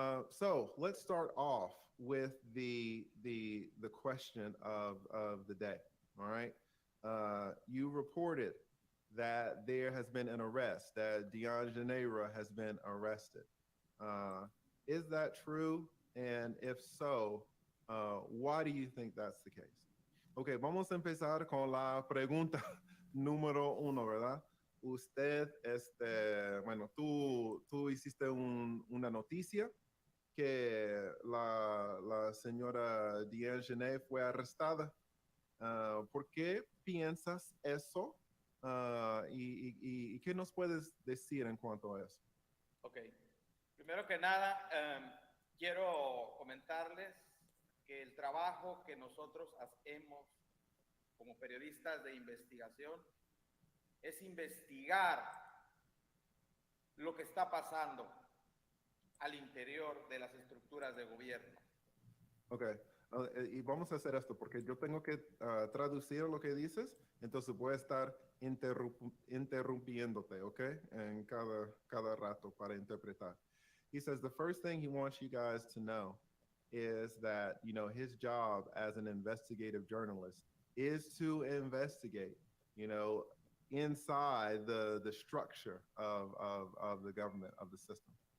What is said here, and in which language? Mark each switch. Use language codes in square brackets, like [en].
[en] So let's start off with the question of the day, all right? You reported that there has been an arrest, that Daejhanae has been arrested. Is that true? And if so, why do you think that's the case? [es] Ok, vamos a empezar con la pregunta número uno, ¿verdad? Usted, bueno, tú hiciste una noticia que la señora Daejhanae fue arrestada. ¿Por qué piensas eso? ¿Y qué nos puedes decir en cuanto a eso? Ok, primero que nada, quiero comentarles que el trabajo que nosotros hacemos como periodistas de investigación es investigar lo que está pasando al interior de las estructuras de gobierno. Ok, y vamos a hacer esto porque yo tengo que traducir lo que dices, entonces voy a estar interrumpiéndote, ok, en cada rato para interpretar. [en] He says the first thing he wants you guys to know is that, you know, his job as an investigative journalist is to investigate, you know, inside the structure of the government, of the system.